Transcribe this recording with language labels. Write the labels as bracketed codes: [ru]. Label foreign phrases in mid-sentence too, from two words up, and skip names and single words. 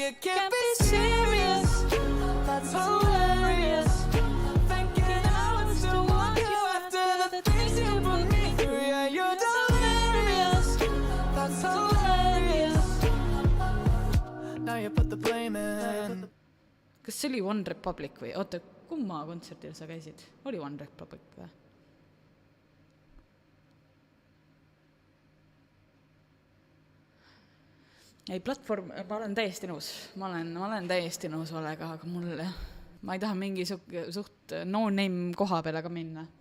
[en] You can't be serious, that's hilarious. Thinking I would still want you after the things you put me through. Yeah, you're delirious, that's hilarious. Now you put the blame in. [et] Kas see oli One Republic või? Oota, kumma kontserdil sa käisid? Oli One Republic või? Ei, platvorm, ma olen täiesti nõus. Ma olen täiesti nõus olega, aga mul, ma ei taha mingi suht no-name koha peale ka minna.